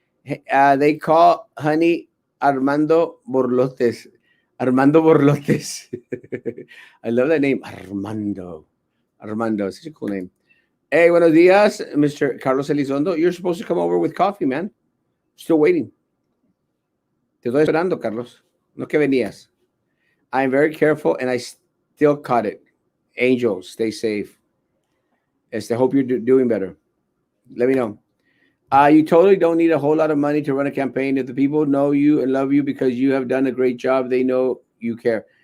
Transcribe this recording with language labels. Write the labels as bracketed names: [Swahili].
[English] Hey, they call honey Armando Borlotes. Armando Borlotes. I love that name. Armando. Such a cool name. Hey, [Spanish] buenos dias, [English] Mr. Carlos Elizondo. You're supposed to come over with coffee, man. Still waiting. [Spanish] Te estoy esperando, Carlos. No que venías. [English] I'm very careful, and I still caught it. Angel, stay safe. Yes, I hope you're doing better. Let me know. You totally don't need a whole lot of money to run a campaign. If the people know you and love you because you have done a great job, they know you care.